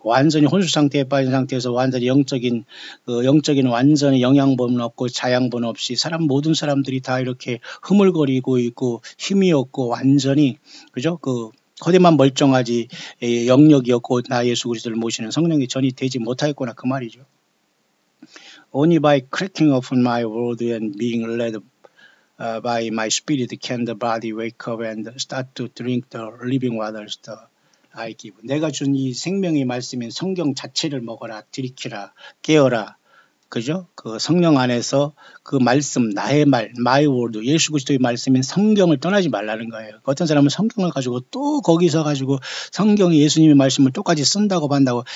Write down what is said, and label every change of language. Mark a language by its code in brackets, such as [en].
[ko] 완전히 혼수 상태에 빠진 상태에서 완전히 영적인 완전히 영양분 없고 자양분 없이 모든 사람들이 다 이렇게 흐물거리고 있고 힘이 없고 완전히 그죠? 거대만 멀쩡하지 영역이 없고 나 예수 그리스도를 모시는 성령이 전이 되지 못하였구나 그 말이죠. [en] Only by cracking open my world and being led by my spirit can the body wake up and start to drink the living waters. I give. [ko] 내가 준 이 생명의 말씀인 성경 자체를 먹어라, 들이키라, 깨어라. 그죠? 그 성령 안에서 그 말씀, 나의 말, [en] my word, [ko] 예수 그리스도의 말씀인 성경을 떠나지 말라는 거예요. 어떤 사람은 성경을 가지고 또 거기서 가지고 성경이 예수님의 말씀을 똑같이 쓴다고 반다고.